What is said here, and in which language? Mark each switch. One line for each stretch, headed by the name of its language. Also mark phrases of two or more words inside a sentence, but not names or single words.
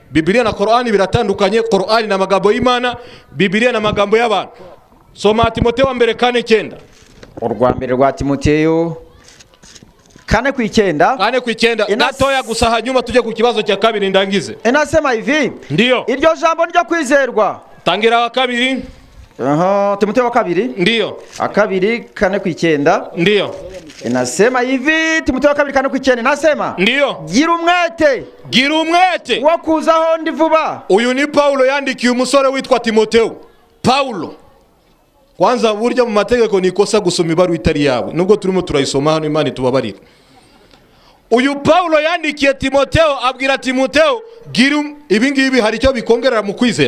Kinyarwanda: Bibiliya na Qur'an biratandukanye. Qur'an na magambo y'Imana, Bibiliya na magambo y'abantu. Soma Timotheo wa mbere 4:9. Urwa mbere rwa Timotheo 4:9 natoya gusa hanyuma tujye ku kibazo cya 2 ndangize.
Swahili: Enasema hivi. Ndiyo.
Kinyarwanda: Iryo jambo ryo kwizerwa. Tangira wa 2. Timotheo wa 2.
Swahili: Ndiyo. 2 4:9. Ndiyo. Inasema hivi Timotheo wa 2 4:9 nasema. Ndiyo.
Kinyarwanda: Gira umwete wo kuzaho ndi vuba. Uyu ni Paulo yandikiye umusore witwa Timotheo. Paulo. Kwanza burya mu mategeko ni kosa gusoma ibaruwa itari yawe. Nubwo turimo turayisoma hano Imana itubabarira. uyu Paulo yandikiye Timoteo abwira Timoteo gira ibi ngibi hari icyo bikongerera mu kwizera.